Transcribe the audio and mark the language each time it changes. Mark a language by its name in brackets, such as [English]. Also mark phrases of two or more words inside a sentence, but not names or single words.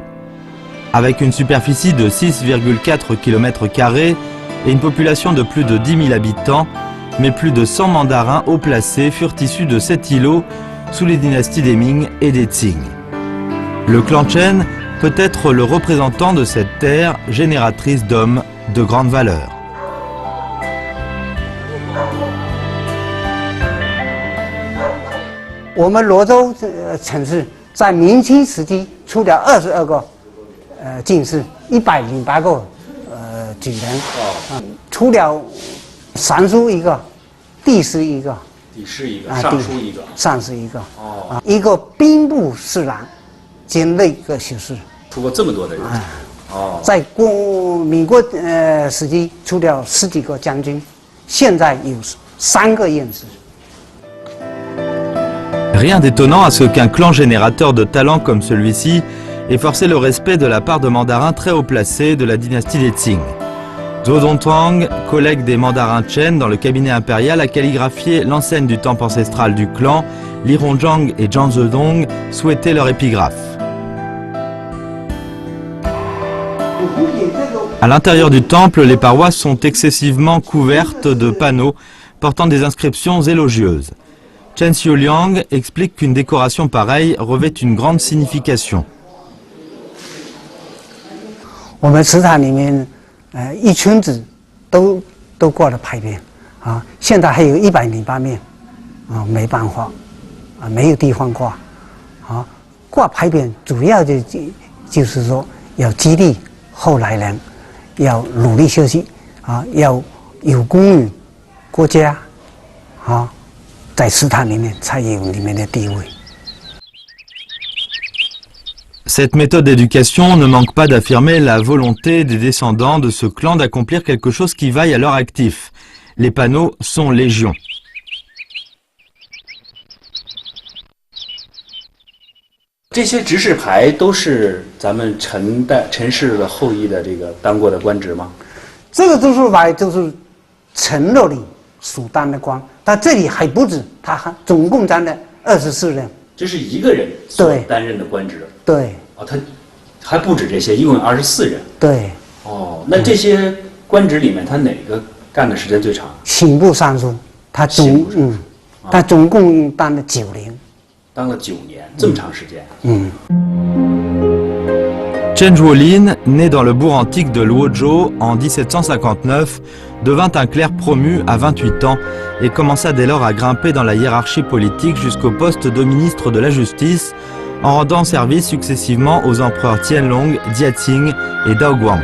[French] Avec une superficie de 6,4 km² et une population de plus de 10 000 habitants, mais plus de 100 mandarins haut placés furent issus de cet îlot sous les dynasties des Ming et des Qing. Le clan Chen peut être le représentant de cette terre génératrice d'hommes de grande valeur. [Chinese] Nous Luozhou 城市在明清时期出了22个进士，108个举人，出了尚书1个，帝师1个，帝师1个，尚书1个，尚书1个，一个兵部侍郎兼内阁学士，出过这么多的人。在民国时期出了10几个将军，现在有3个院士。 [French] Rien d'étonnant à ce qu'un clan générateur de talent comme celui-ci ait forcé le respect de la part de mandarins très haut placés de la dynastie des Qing. Zhuo Zongtrang, collègue des mandarins Chen dans le cabinet impérial, a calligraphié l'enseigne du temple ancestral du clan. Li Hongzhang et Zhang Zedong souhaitaient leur épigraphe. À l'intérieur du temple, les parois sont excessivement couvertes de panneaux portant des inscriptions élogieuses. Chen Xiaoliang explique qu'une décoration pareille revêt une grande signification. [Chinese] 我们祠堂里面，一村子都挂了牌匾，啊，现在还有108面，啊，没办法，啊，没有地方挂，啊，挂牌匾主要就是说要激励后来人，要努力学习，啊，要有功于国家，啊。在祠堂里面才有里面的地位。 [French] Cette méthode d'éducation ne manque pas d'affirmer la volonté des descendants de ce clan d'accomplir quelque chose qui vaille à leur actif. Les panneaux sont légion. [Chinese] 这些执事牌都是咱们陈氏的后裔的这个当过的官职吗？这个执事牌就是陈乐里所当的官。他这里还不止，他还总共当了24任。这是一个人所担任的官职。对。哦，他还不止这些，一共有24人。对。哦，那这些官职里面，他哪个干的时间最长？刑部尚书，他总共当了9年。当了9年，这么长时间。 [French] Chen Zhuolin, né dans le bourg antique de Luozhou en 1759, devint un clerc promu à 28 ans et commença dès lors à grimper dans la hiérarchie politique jusqu'au poste de ministre de la Justice, en rendant service successivement aux empereurs Qianlong, Diaqing et Daoguang.